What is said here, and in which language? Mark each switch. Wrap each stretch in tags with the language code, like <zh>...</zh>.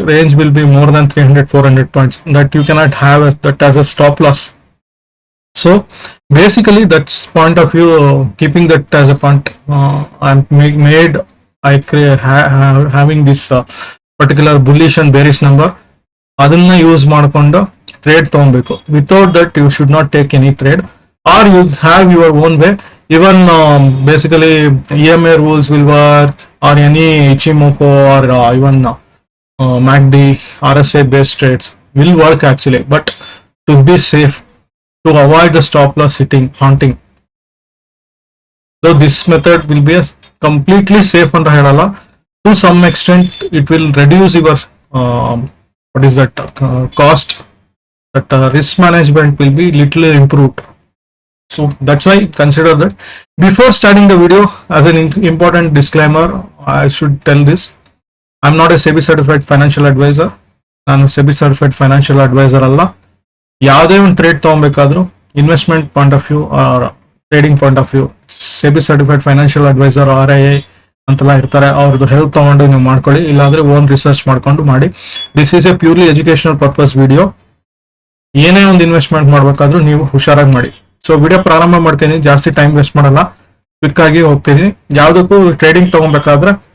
<en>Range will be more than 300-400 points that you cannot have that as a stop loss. So basically that's point of view, keeping that as a point, I'm made having this particular bullish and bearish number.</en> <kn>ಅದನ್ನ use ಮಾಡಿಕೊಂಡು trade ತಗೊಬೇಕು.</kn> <en>Without that you should not take any trade, or you have your own way. Even basically EMA rules will work, or any Ichimoku or even MACD, RSI based trades will work actually, but to be safe, to avoid the stop loss hitting, haunting. So this method will be a completely safe</en> <kn>ಅಂತ ಹೇಳಲ್ಲ.</kn> <en>To some extent it will reduce your what is that cost, that risk management will be little improved. So that's why consider that. Before starting the video, as an important disclaimer, I should tell this: I'm not a SEBI certified financial advisor.</en> <kn>ನಾನು SEBI certified financial advisor ಅಲ್ಲ. ಯಾವುದೇ ಒಂದು trade ತಗೊಬೇಕಾದ್ರೂ investment point of view R trading point of view, SEBI certified financial adviser RIA ಅಂತೆಲ್ಲ ಇರ್ತಾರೆ, ಅವ್ರದ್ದು help ತಗೊಂಡು ನೀವು ಮಾಡ್ಕೊಳ್ಳಿ. ಇಲ್ಲಾಂದ್ರೆ ಓನ್ ರಿಸರ್ಚ್ ಮಾಡ್ಕೊಂಡು ಮಾಡಿ.</kn> <en>This is a purely educational purpose video.</en> <kn>ಏನೇ ಒಂದು ಇನ್ವೆಸ್ಟ್ಮೆಂಟ್ ಮಾಡ್ಬೇಕಾದ್ರೂ ನೀವು ಹುಷಾರಾಗಿ ಮಾಡಿ. ಸೊ ವಿಡಿಯೋ ಪ್ರಾರಂಭ ಮಾಡ್ತೀನಿ, ಜಾಸ್ತಿ ಟೈಮ್ ವೇಸ್ಟ್ ಮಾಡಲ್ಲ, ಕ್ವಿಕ್ ಆಗಿ ಹೋಗ್ತೀನಿ. ಯಾವುದಕ್ಕೂ ಟ್ರೇಡಿಂಗ್ ತಗೊಬೇಕಾದ್ರೆ</kn>